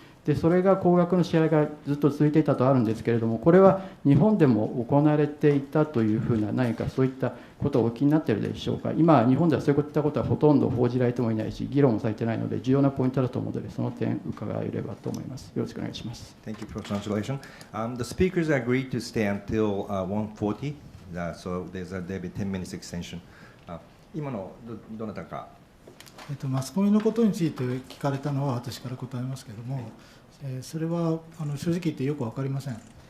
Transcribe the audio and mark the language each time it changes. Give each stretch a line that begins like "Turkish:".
Japanese: でそれが高額の支払いがずっと続いていたとあるんですけれども、これは日本でも行われていたというふうな何かそういったことをお気になっているでしょうか。今日本ではそういったことはほとんど報じられてもいないし、議論もされていないので重要なポイントだと思うので、その点伺えればと思います。よろしくお願いします。
English: Thank you for translation. The speakers agreed to stay until 1:40, so there'll be 10 minutes extension.
Japanese: 今のどなたか。マスコミのことについて聞かれたのは私から答えますけれども、それは正直言ってよく分かりません。